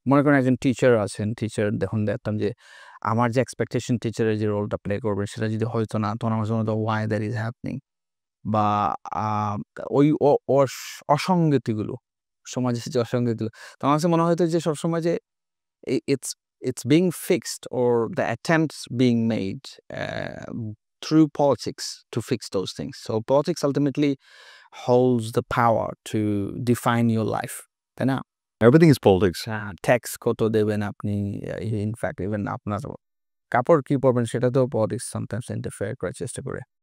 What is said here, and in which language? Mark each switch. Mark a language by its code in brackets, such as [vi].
[bn] মনে করেন একজন টিচার আছেন, দেখতাম যে আমার যে এক্সপেকটেশন টিচারের যে রোলটা প্লে করবে সেটা যদি হয়তো না, তখন আমার জন্য [en] why that is happening [bn] বা ওই অসঙ্গতিগুলো, সমাজের যে অসঙ্গতিগুলো, তো আমার কাছে মনে হতো যে সবসময় যে [en] it's being fixed or the attempts being made uh, through politics to fix those things. So politics ultimately holds the power to define your life. [bn] তাই না? [en] Everything is politics. [bn] ট্যাক্স কত দেবেন আপনি, ইনফ্যাক্ট ইভেন আপনার কাপড় কি পরবেন সেটাতেও [en] politics sometimes interfere [bn] করার চেষ্টা করে।